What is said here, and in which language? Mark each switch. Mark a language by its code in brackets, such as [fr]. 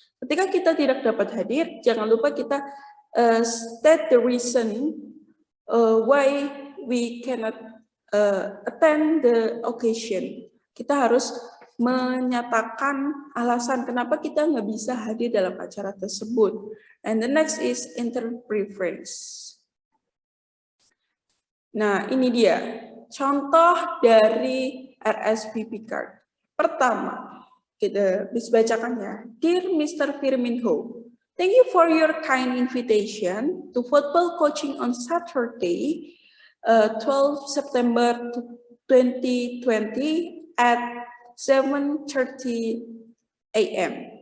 [id] Ketika kita tidak dapat hadir, jangan lupa kita [en] state the reason why we cannot attend the occasion. [id] Kita harus menyatakan alasan kenapa kita nggak bisa hadir dalam acara tersebut. [en] And the next is interpreference. [id] Nah, ini dia contoh dari RSVP card. Pertama, kita bisa bacakan ya. Dear Mr. Firminho, [en] Thank you for your kind invitation to football coaching on Saturday, 12 September 2020 at 7:30 a.m.